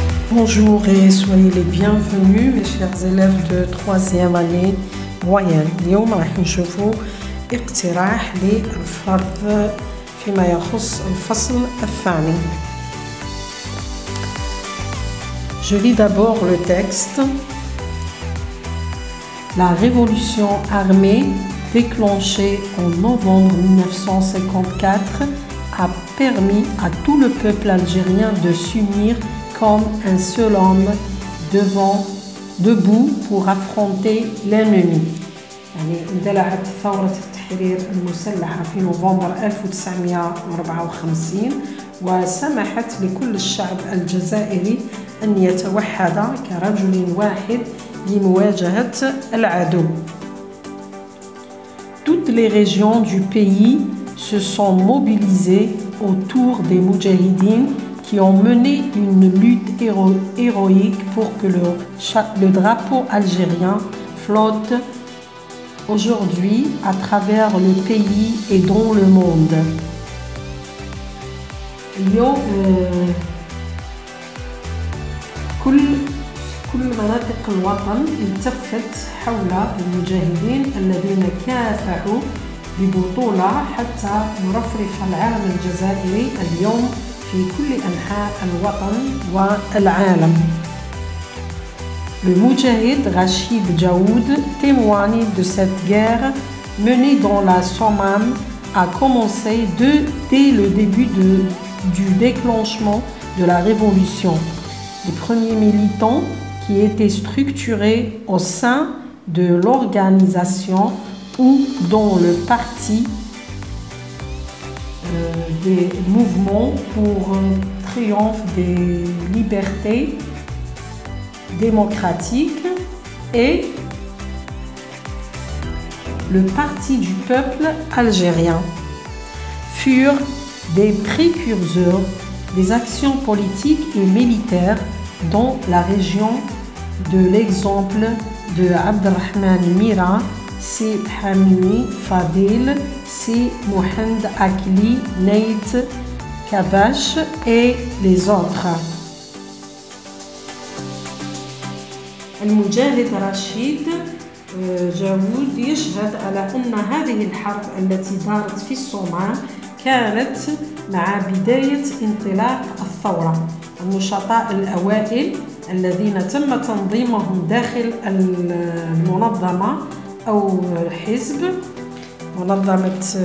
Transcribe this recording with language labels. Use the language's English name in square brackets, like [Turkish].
[French] Bonjour et soyez les bienvenus mes chers élèves de 3e année moyenne. [Arabic] اليوم راح نشوفوا اقتراح للفرض فيما يخص الفصل الثاني. [French] Je lis d'abord le texte. La révolution armée déclenchée en novembre 1954 a permis à tout le peuple algérien de s'unir comme un seul homme debout pour affronter l'ennemi. [Arabic] يعني اندلعت ثورة التحرير المسلحة في نوفمبر 1954 وسمحت لكل الشعب الجزائري أن يتوحد كرجل واحد لمواجهة العدو. [French] Toutes les régions du pays se sont mobilisées autour des moudjahidines qui ont mené une lutte héroïque pour que le drapeau algérien flotte aujourd'hui à travers le pays et dans le monde. [Arabic] اليوم كل مناطق الوطن التفت حول المجاهدين الذين كافحوا ببطولة حتى نرفرف العالم الجزائري اليوم في كل أنحاء الوطن والعالم. [French] Le Moudjahid Rachid Djaoud témoigne de cette guerre menée dans la Sommam a commencé dès le début du déclenchement de la révolution. Les premiers militants qui étaient structurés au sein de l'organisation ou dans le parti des mouvements pour un triomphe des libertés démocratiques et le Parti du peuple algérien furent des précurseurs des actions politiques et militaires dans la région de l'exemple de Abdelrahman Mira, Si Hamini Fadil, Si Mohand Akli, Neit Kabash et les autres. [Arabic] المجاهد رشيد جاود يشهد على أن هذه الحرب التي دارت في الصومال كانت مع بداية انطلاق الثورة. النشطاء الأوائل الذين تم تنظيمهم داخل المنظمة أو حزب منظمة